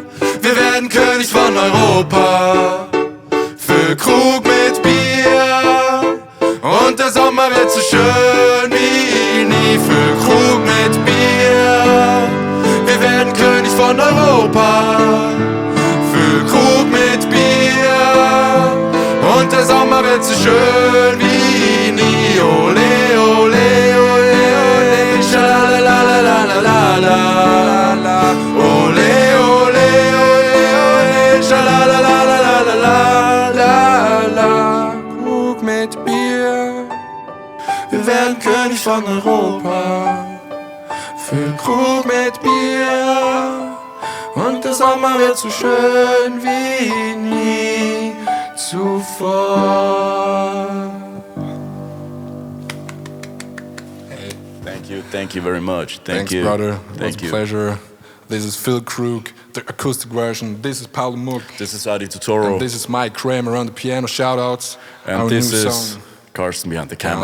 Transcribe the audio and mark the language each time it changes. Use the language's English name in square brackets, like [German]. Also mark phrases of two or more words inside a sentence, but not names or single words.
[German] Wir werden König von Europa. Füllkrug mit Bier und der Sommer wird so schön wie nie. Füllkrug mit Bier. Wir werden König von Europa. Füllkrug mit Bier und der Sommer wird so schön wie nie. Ole, ole, ole, ole, schalalalalalala. Ole, ole, ole, ole, schalalalalalala. Krug mit Bier. Wir werden König von Europa. Füllkrug mit Bier und der Sommer wird so schön wie nie zuvor. [English] Hey, thank you very much. Thanks, brother. It was a pleasure. This is Füllkrug, the acoustic version. This is Paul Muck. This is Adi Totoro. And this is Mike Kramer on the piano. Shoutouts. And this is Carsten behind the camera.